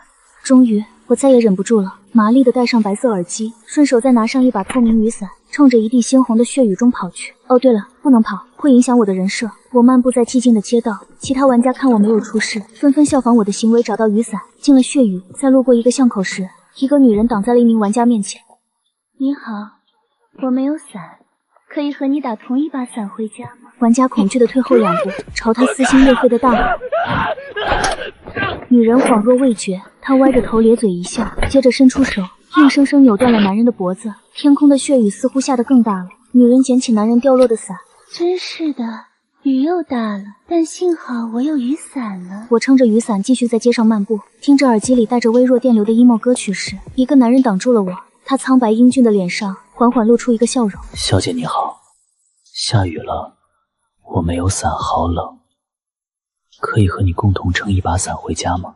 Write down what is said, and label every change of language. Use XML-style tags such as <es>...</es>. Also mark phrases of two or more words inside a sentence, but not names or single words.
<zh>終於我再也忍不住了，麻利地戴上白色耳機，順手再拿上一把透明雨傘，衝着一地猩紅的血雨中跑去。哦對了，不能跑，會影響我的人設。我漫步在寂靜的街道，其他玩家看我沒有出事，紛紛效仿我的行為，找到雨傘，進了血雨。在路過一個巷口時，一個女人擋在了一名玩家面前。你好，我沒有傘，可以和你打同一把傘回家嗎？玩家恐懼地退後2步，朝他撕心裂肺的大喊。女人恍若未覺，她歪着頭咧嘴一笑，接着伸出手，硬生生扭斷了男人的脖子。天空的血雨似乎下得更大了，女人撿起男人掉落的傘。真是的，雨又大了，但幸好我有雨傘了。我撐着雨傘繼續在街上漫步，聽着耳機裡帶着微弱電流的 emo 歌曲時，一個男人擋住了我，他蒼白英俊的臉上緩緩露出一個笑容。小姐你好，下雨了，我沒有傘，好冷。可以和你共同撐一把傘回家嗎？</zh>